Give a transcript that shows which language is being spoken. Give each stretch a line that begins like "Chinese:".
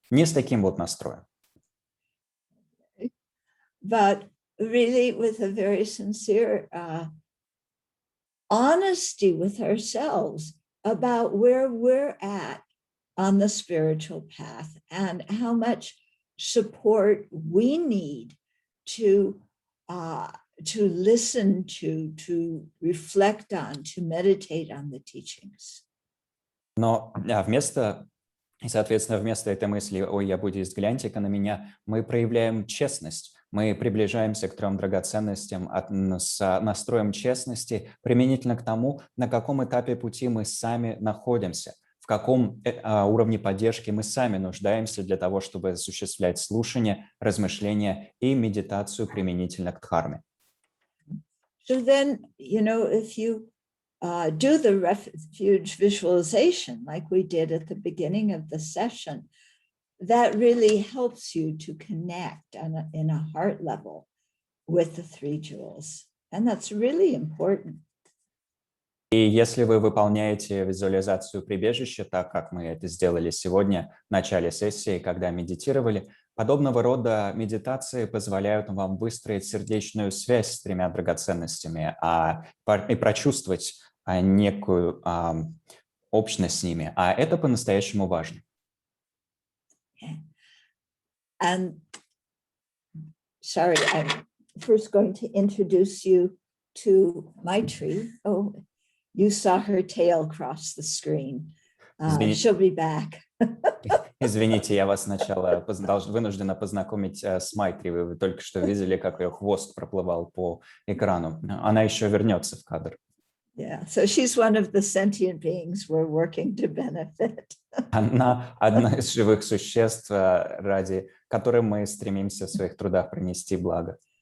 Russian: Не с таким вот настроем.
English: But really with a very sincere honesty with ourselves about where we're at on the spiritual path and how much support we need to listen to reflect on, to meditate on the teachings.
Russian: Но вместо И, соответственно, вместо этой мысли «Ой, я буддист, гляньте-ка на меня», мы проявляем честность. Мы приближаемся к 3 драгоценностям с настроем честности применительно к тому, на каком этапе пути мы сами находимся, в каком уровне поддержки мы сами нуждаемся для того, чтобы осуществлять слушание, размышления и медитацию применительно к дхарме.
English: So then, if you do the refuge visualization like we did at the beginning of the session, that really helps you to connect in a heart level with the three jewels. And that's really important.
Russian: И если вы выполняете визуализацию прибежища, так как мы это сделали сегодня в начале сессии, когда медитировали, подобного рода медитации позволяют вам выстроить сердечную связь с 3 драгоценностями и прочувствовать некую общность с ними. А это по-настоящему важно.
English: And sorry, I'm first going to introduce you to Maitri. Oh, you saw her tail cross the screen. She'll be back.
Russian: Извините, я вас сначала вынуждена познакомить с Майтри. Вы только что видели, как ее хвост проплывал по экрану. Она еще вернется в кадр.
English: Yeah, so she's one of the sentient beings we're working to benefit.
Russian: Она одна из живых существ, ради которой мы стремимся в своих трудах принести благо.